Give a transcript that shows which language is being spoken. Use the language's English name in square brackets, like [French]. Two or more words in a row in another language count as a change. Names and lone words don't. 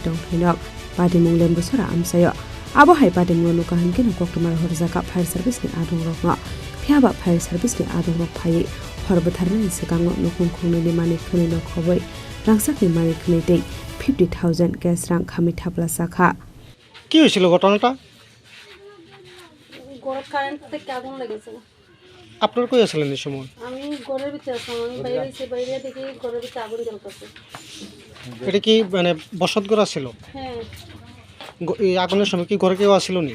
[Kok Borok] tongthai nok padimung lembu chora amsayo abo hai padimung nuka hankino koktomar horjaka fire service ni adong rok no phiaba fire service ni adong rok phai horbatharni sekango nukung khungnui ni mani khuni no khoboi rangsak ni mani khuni dei 50,000 gas rang khamai thapla saka [Bangla] কি হয়েছিল ঘটনাটা গরম কারেন্ট থেকে আগুন লেগেছে আপনার কই আছিলেন এই সময় আমি ঘরের ভিতরে ছিলাম আমি বাইরে দেখি ঘরের ভিতরে আগুন জ্বলতেছে এটা কি মানে বসত ঘর ছিল হ্যাঁ এই আগুনের সময় কি ঘরে কেউ আসিল নি